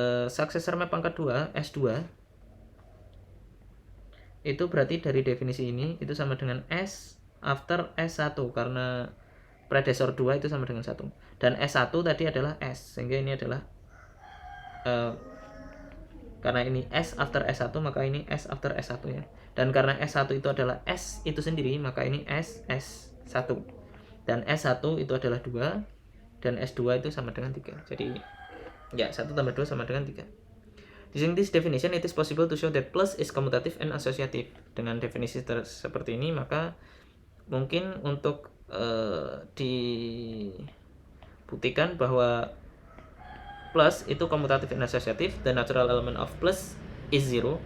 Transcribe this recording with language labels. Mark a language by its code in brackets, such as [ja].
[id] Successor map pangkat 2 S2 itu berarti dari definisi ini itu sama dengan S after S1, karena predecessor 2 itu sama dengan 1, dan S1 tadi adalah S, sehingga ini adalah karena ini S after S1 maka ini S after S1 ya, dan karena S1 itu adalah S itu sendiri maka ini S1, dan S1 itu adalah 2 dan S2 itu sama dengan 3. Jadi ya 1 tambah 2 sama dengan 3. [en] Using this definition, it is possible to show that plus is commutative and associative. [id] Dengan definisi seperti ini maka mungkin untuk dibuktikan bahwa plus itu [en] commutative and associative. The natural element of plus is 0.